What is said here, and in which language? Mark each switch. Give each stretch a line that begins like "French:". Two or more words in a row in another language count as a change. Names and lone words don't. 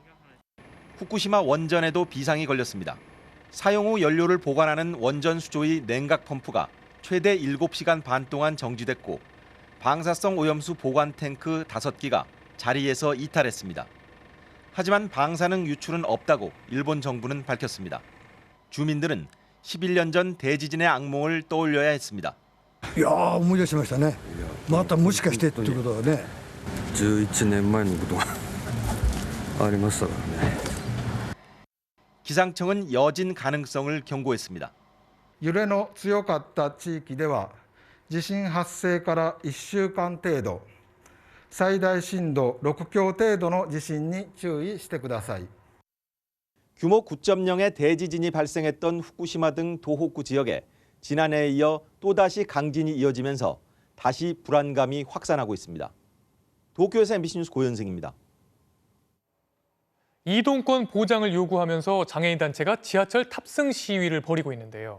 Korean: 후쿠시마 원전에도 비상이 걸렸습니다. 사용 후 연료를 보관하는 원전 수조의 냉각 펌프가 최대 7시간 반 동안 정지됐고 방사성 오염수 보관 탱크 5기가 자리에서 이탈했습니다. 하지만 방사능 유출은 없다고 일본 정부는 밝혔습니다. 주민들은 11년 전 대지진의 악몽을 떠올려야 했습니다.
Japanese: いやー思い出しましたね。またもしかしてっていうことはね。11年前のことがありましたからね。
Korean: 기상청은 여진 가능성을 경고했습니다.
Japanese: 揺れの強かった地域では地震発生から1週間程度、最大震度6強程度の地震に注意してください。
Korean: 규모 9.0의 대지진이 발생했던 후쿠시마 등 도호쿠 지역에 지난해에 이어 또다시 강진이 이어지면서 다시 불안감이 확산하고 있습니다. 도쿄에서 MBC 뉴스 고현승입니다. 이동권 보장을 요구하면서 장애인 단체가 지하철 탑승 시위를 벌이고 있는데요.